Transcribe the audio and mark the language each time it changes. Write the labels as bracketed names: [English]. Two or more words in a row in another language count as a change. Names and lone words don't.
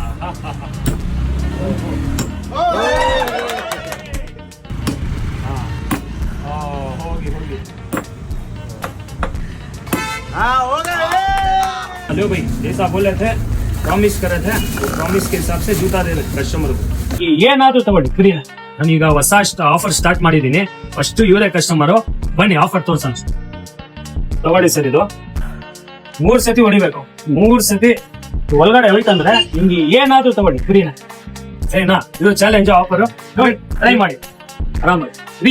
[Hindi] ಹೋಗಿ हेलो भाई, जैसा बोले थे ಪ್ರಾಮಿಸ್ करे थे ಪ್ರಾಮಿಸ್ के हिसाब से जूता दे [Kannada] ಕಸ್ಟಮರ್ ಏನಾದ್ರೂ ತಗೊಳ್ಳಿ ಫ್ರೀ. ನಾನೀಗ ಹೊಸ [English] offer start [Kannada] ಮಾಡಿದೀನಿ. ಫಸ್ಟ್ ಇವರೇ ಕಸ್ಟಮರು, ಬನ್ನಿ ಆಫರ್ ತೋರ್ಸೋಣ. ತಗೊಳ್ಳಿ ಸರ್, ಇದು 3 ಸತಿ ಹೊಡಿಬೇಕು. 3 ಸತಿ ಒಳಗಡೆ ಹೋಯ್ತಂದ್ರೆ ನಿಮ್ಗೆ ಏನಾದ್ರೂ ತಗೊಳ್ಳಿ ಫ್ರೀನ. ಸರಿನಾ? ಇದು [English] challenge offer, [Kannada] ನೋಡಿ ಟ್ರೈ ಮಾಡಿ ಆರಾಮಾಗಿ.